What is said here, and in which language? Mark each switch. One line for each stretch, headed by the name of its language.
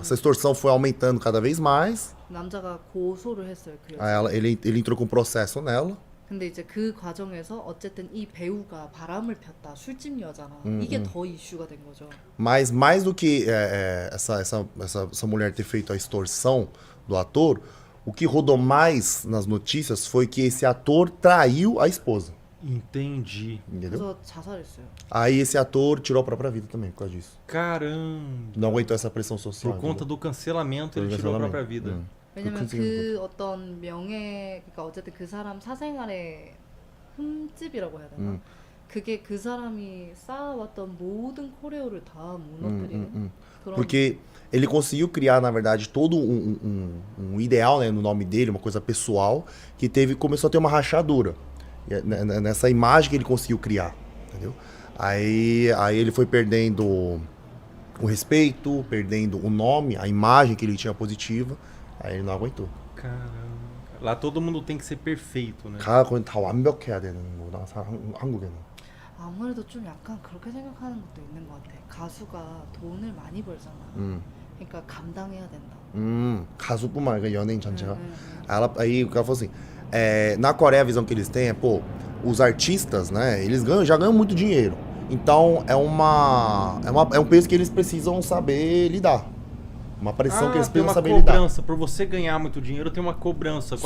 Portuguese: Essa extorsão foi aumentando cada vez mais.
Korean: 남자가 고소를 했어요, 그 여자.
Portuguese: Aí ele entrou com um processo nela.
Korean: 근데 이제 그 과정에서 어쨌든 이 배우가 바람을 폈다, 술집 여자라 이게 더 이슈가 된 거죠.
Portuguese: Mas mais do que essa mulher ter feito a extorsão do ator, o que rodou mais nas notícias foi que esse ator traiu a esposa. Entendi. Entendeu?
Korean: 그래서 자살했어요.
Portuguese: Aí esse ator tirou a própria vida também por causa disso. Caramba. Não aguentou essa pressão social. Por conta do cancelamento, ele tirou a própria vida.
Korean: 왜냐면 그 어떤 그러니까 어쨌든 그 사람 사생활의 흠집이라고 해야 되나? 그게 그 사람이 쌓아왔던 모든 코레오를 다 무너뜨리는 그런.
Portuguese: Porque ele conseguiu criar, na verdade, todo um ideal, né, no nome dele, uma coisa pessoal, que começou a ter uma rachadura. Nessa imagem que ele conseguiu criar, entendeu? Aí ele foi perdendo o respeito, perdendo o nome, a imagem que ele tinha positiva. Aí ele não aguentou. Caramba. Lá todo mundo tem que ser perfeito, né?
Korean: 거의 다 완벽해야 되는 거다, 한국에는. 아무래도 좀 약간 그렇게 생각하는 것도 있는 것 같아. 가수가 돈을 많이 벌잖아. 그러니까 감당해야 된다. 가수뿐만 아니라 연예인 전체가.
Portuguese: Aí o cara falou assim, na Coreia a visão que eles têm é, os artistas, né, eles já ganham muito dinheiro. Então é um peso que eles precisam saber lidar. Uma pressão que eles precisam saber lidar. Cobrança. Por você ganhar muito dinheiro, tem uma cobrança.